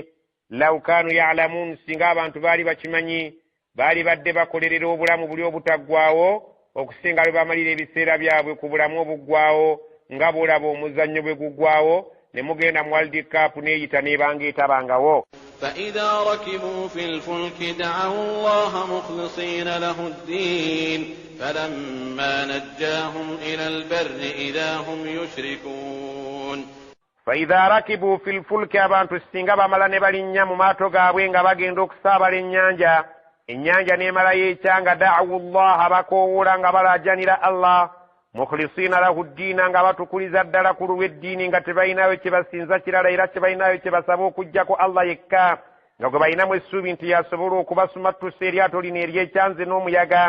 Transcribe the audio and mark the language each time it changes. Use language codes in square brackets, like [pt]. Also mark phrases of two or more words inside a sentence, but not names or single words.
[ar] لو كانوا يعلمون, [lg] singa abantu baali bakimanyi baali badde bakolerera obulamu buli obutaggwaawo okusinga bwe bamalira ebiseera byabwe ku bulamu obuggwaawo, nga bw'olaba omuzannyo bwe guggwaawo ne mugenda mu World Cup n'eyita n'ebanga etabangawo. [ar] فإذا ركبوا في الفلك دعوا الله مخلصين له الدين فلما نجاهم إلى البر إذا هم يشركون. فإذا ركبوا في الفلك، [lg] abantu singa bamala ne balinnya mu maato gaabwe nga bagenda okusaabala ennyanja, ennyanja n'emalayo ekyanga, [ar] دعوا الله, [lg] bakoowoola nga balaajanira Allah, [ar] مخلصين له الدين, [lg] nga batukuliza ddala ku lw'eddiini, nga tebalinayo kye basinza kirala era tebalinayo kye basaba okuggyako Allah yekka, nga gwe balinamu essuubi nti yasobola okubasumattusa eryato lino ery'ekyanze n'omuyaga.